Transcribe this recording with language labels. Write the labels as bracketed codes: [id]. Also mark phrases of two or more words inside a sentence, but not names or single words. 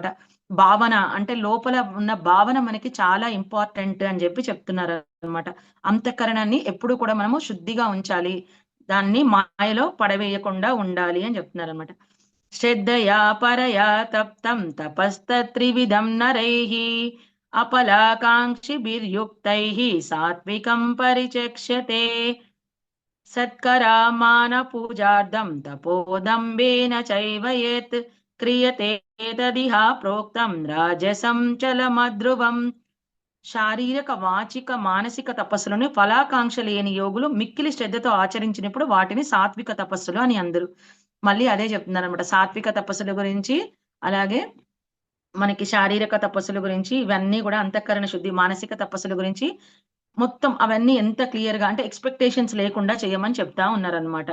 [te] భావన అంటే లోపల ఉన్న భావన మనకి చాలా ఇంపార్టెంట్ అని చెప్పి చెప్తున్నారు అనమాట. అంతఃకరణాన్ని ఎప్పుడు కూడా మనము శుద్ధిగా ఉంచాలి, దాన్ని మాయలో పడవేయకుండా ఉండాలి అని చెప్తున్నారు అనమాట. [sa] శ్రద్ధయా పరయా తప్తం తపస్తత్రివిధం నరైః अपलाकाङ्क्षिभिर्युक्तैः सात्विकं परिचक्ष्यते सत्करामानपूजार्थं तपोदम्बेन चैव यत् क्रियते तदिह प्रोक्तं राजसं चलमध्रुवम्. [te] శారీరక వాచిక మానసిక తపస్సులను ఫలాకాంక్ష లేని యోగులు మిక్కిలి శ్రద్ధతో ఆచరించినప్పుడు వాటిని సాత్విక తపస్సులు అని అందరు మళ్ళీ అదే చెప్తున్నారు అనమాట. సాత్విక తపస్సుల గురించి, అలాగే మనకి శారీరక తపస్సుల గురించి, ఇవన్నీ కూడా అంతఃకరణ శుద్ధి, మానసిక తపస్సుల గురించి మొత్తం అవన్నీ ఎంత క్లియర్ గా అంటే ఎక్స్పెక్టేషన్స్ లేకుండా చేయమని చెప్తా ఉన్నారనమాట.